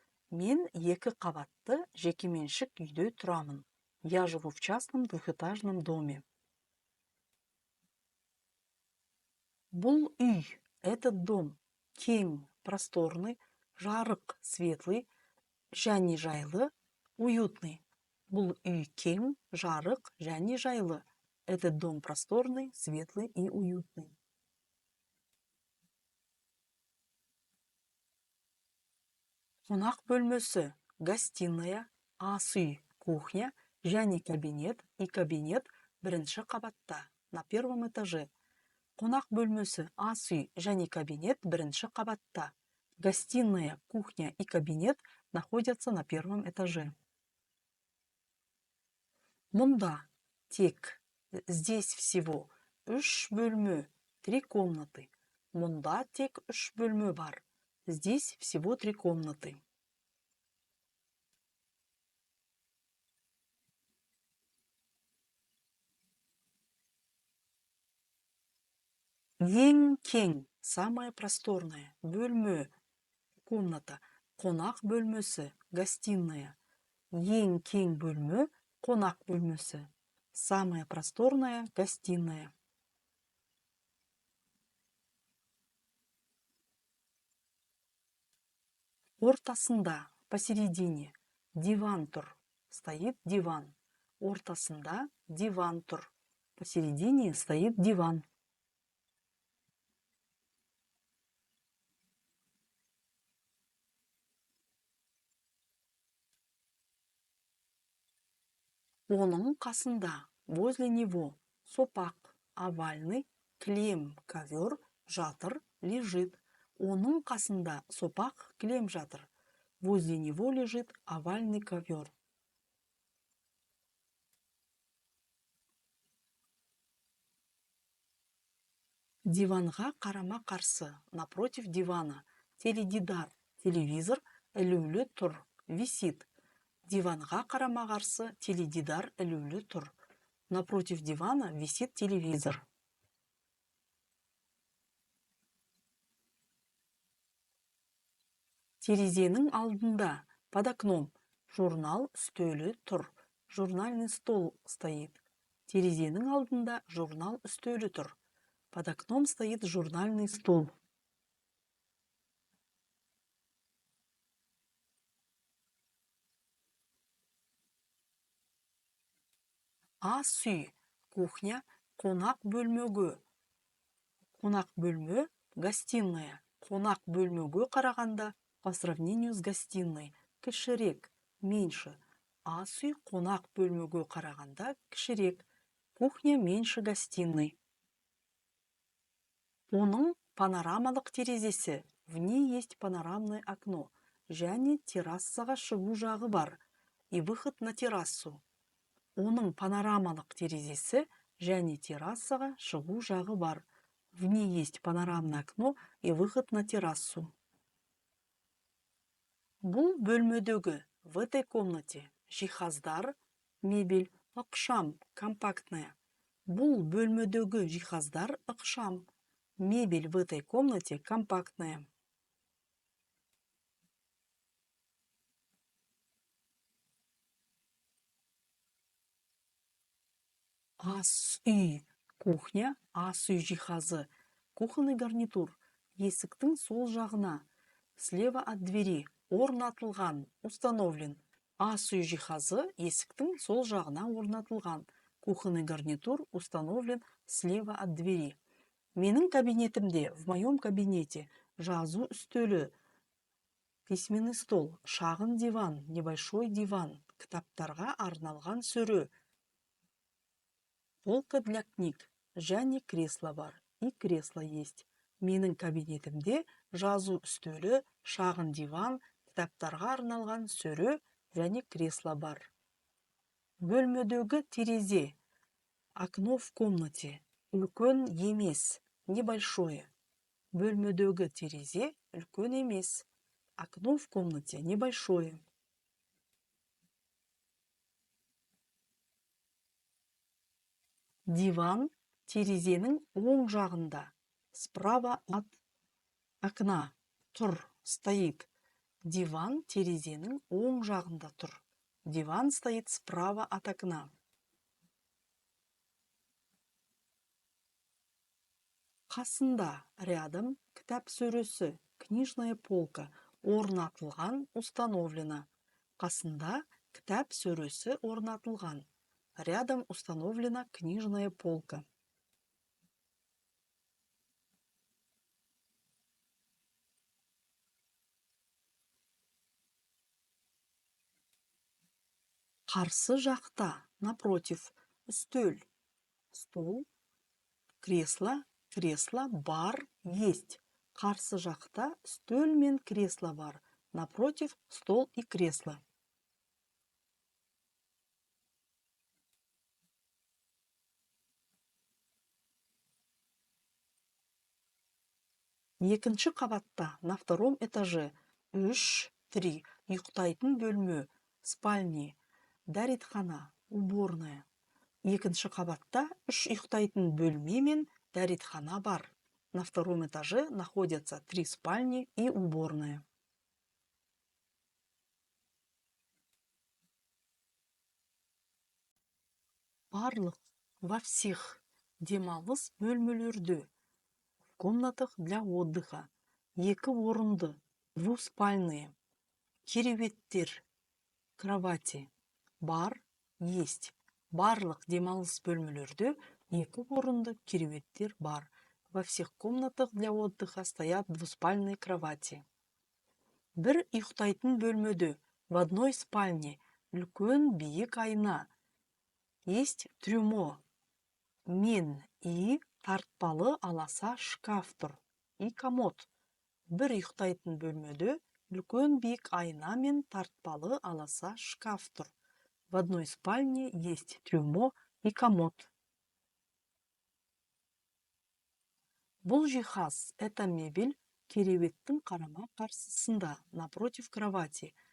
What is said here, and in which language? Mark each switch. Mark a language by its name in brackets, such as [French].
[Kazakh] Мен екі қабатты жекеменшік үйде тұрамын. [Russian] Я живу в частном двухэтажном доме. [Kazakh] Бұл үй, [Russian] этот дом, [Kazakh] кең, [Russian] просторный, [Kazakh] жарық, [Russian] светлый, [Kazakh] және жайлы, [Russian] уютный. [Kazakh] Бұл үй кең, жарық, және жайлы. [Russian] Этот дом просторный, светлый и уютный. [Kazakh] Қонақ бөлмесі, [Russian] гостиная, [Kazakh] ас үй, [Russian] кухня, [Kazakh] және кабинет [Russian] и кабинет [Kazakh] бірінші қабатта, [Russian] на первом этаже. [Kazakh] Қонақ бөлмесі, ас үй, және кабинет бірінші қабатта. [Russian] Гостиная, кухня и кабинет находятся на первом этаже. [Kazakh] Мұнда, тек, [Russian] здесь всего, [Kazakh] 3 бөлме, [Russian] 3 комнаты. [Kazakh] Мұнда тек 3 бөлме бар. [Russian] Здесь всего 3 комнаты. [Kazakh] Ең кең, [Russian] самое просторное, [Kazakh] бөлме, [Russian] комната, [Kazakh] қонақ бөлмесі, [Russian] гостиная. [Kazakh] Ең кең бөлме, қонақ бөлмесі. [Russian] Самая просторная, гостиная. [Kazakh] Ортасында, [Russian] посередине, [Kazakh] диван тұр. [Russian] Стоит диван. [Kazakh] Ортасында диван тұр. [Russian] Посередине стоит диван. [Kazakh] Оның қасында, [Russian] возле него, [Kazakh] сопақ, [Russian] овальный, [Kazakh] кілем, [Russian] ковер, [Kazakh] жатыр, [Russian] лежит. [Kazakh] Оның қасында сопақ, кілем жатыр. [Russian] Возле него лежит овальный ковер. [Kazakh] Диванға қарама қарсы, [Russian] напротив дивана, [Kazakh] теледидар, [Russian] телевизор, [Kazakh] ілулі тұр, [Russian] висит. [Kazakh] Диванға қарама қарсы, теледидар, ілулі тұр. [Russian] Напротив дивана висит телевизор. [Kazakh] Терезенің алдында, [Russian] под окном, [Kazakh] журнал үстелі тұр. [Russian] Журнальный стол стоит. [Kazakh] Терезенің алдында журнал үстелі тұр. [Russian] Под окном стоит журнальный стол. [Kazakh] Ас үй, [Russian] кухня, [Kazakh] қонақ бөлмеге. Қонақ бөлме, [Russian] гостиная. [Kazakh] Қонақ бөлмеге қарағанда, [Russian] по сравнению с гостиной, [Kazakh] кішірек, [Russian] меньше. [Kazakh] Ас үй, қонақ бөлмеге қарағанда, кішірек. [Russian] Кухня меньше гостиной. [Kazakh] Оның панорамалық терезесі, [Russian] в ней есть панорамное окно, [Kazakh] және террассаға шығу жағы бар, [Russian] и выход на террасу. [Kazakh] Оның панорамалық терезесі, және террассаға шығу жағы бар. [Russian] В ней есть панорамное окно и выход на террасу. [Kazakh] Бұл бөлмедегі, [Russian] в этой комнате, [Kazakh] жиһаздар, [Russian] мебель, [Kazakh] ықшам, [Russian] компактная. [Kazakh] Бұл бөлмедегі жиһаздар ықшам. [Russian] Мебель в этой комнате компактная. [Kazakh] Ас үй, [Russian] кухня, [Kazakh] ас үй жиһазы, [Russian] кухонный гарнитур, [Kazakh] есіктің сол жағына, [Russian] слева от двери, [Kazakh] орнатылған, [Russian] установлен. [Kazakh] Ас үй жиһазы, есіктің сол жағына орнатылған. [Russian] Кухонный гарнитур установлен слева от двери. [Kazakh] Менің кабинетімде, [Russian] в моем кабинете, [Kazakh] жазу үстелі, [Russian] письменный стол, [Kazakh] шағын диван, [Russian] небольшой диван, [Kazakh] кітаптарға арналған сөрі, [Russian] полка для книг, [Kazakh] және кресло бар, [Russian] и кресло есть. [Kazakh] Менің кабинетімде жазу үстелі, шағын диван, кітаптарға арналған сөрі, және кресло бар. Бөлмедегі терезе, [Russian] окно в комнате, [Kazakh] үлкен емес, [Russian] небольшое. [Kazakh] Бөлмедегі терезе, үлкен емес, [Russian] окно в комнате небольшое. [Kazakh] Диван, терезенің оң жағында. [Russian] Справа от окна. [Kazakh] Тұр, [Russian] стоит. [Kazakh] Диван терезенің оң жағында тұр. [Russian] Диван стоит справа от окна. [Kazakh] Қасында, [Russian] рядом, [Kazakh] кітап сөресі, [Russian] книжная полка, [Kazakh] орнатылған, [Russian] установлено. [Kazakh] Қасында, кітап сөресі орнатылған. [Russian] Рядом установлена книжная полка. [Kazakh] Қарсы жақта, [Russian] напротив, [Kazakh] үстел. [Russian] Стол, кресло, кресло, [Kazakh] бар, [Russian] есть. [Kazakh] Қарсы жақта үстел мен кресло бар. [Russian] Напротив, стол и кресло. [Kazakh] Екінші қабатта, [Russian] на втором этаже, [Kazakh] 3, ұйықтайтын бөлме, [Russian] спальни, [Kazakh] дәретхана, [Russian] уборная. [Kazakh] Екінші қабатта 3 ұйықтайтын бөлме мен дәретхана бар. [Russian] На втором этаже находятся 3 спальни и уборная. [Kazakh] Барлық, [Russian] во всех, [Kazakh] демалыс бөлмелерде. [Russian] В комнатах для отдыха. [Kazakh] 2 орынды, [Russian] двуспальные. [Kazakh] Кереуеттер, [Russian] кровати. [Kazakh] Бар, [Russian] есть. [Kazakh] Барлық демалыс бөлмелерде 2 орынды кереуеттер бар. [Russian] Во всех комнатах для отдыха стоят двуспальные кровати. [Kazakh] Бір ұйықтайтын бөлмеде, [Russian] в одной спальне, [Kazakh] үлкен биік айна. [Russian] Есть трюмо, [Kazakh] мен и тартпалы аласа шкаф тұр. [Russian] И комод. [Kazakh] Бір ұйықтайтын бөлмеде, үлкен биік айна мен тартпалы аласа шкаф тұр. [Russian] В одной спальне есть трюмо и комод. [Kazakh] Бұл жиһаз, [Russian] это мебель, [Kazakh] кереуеттің қарама қарсысында, [Russian] напротив кровати.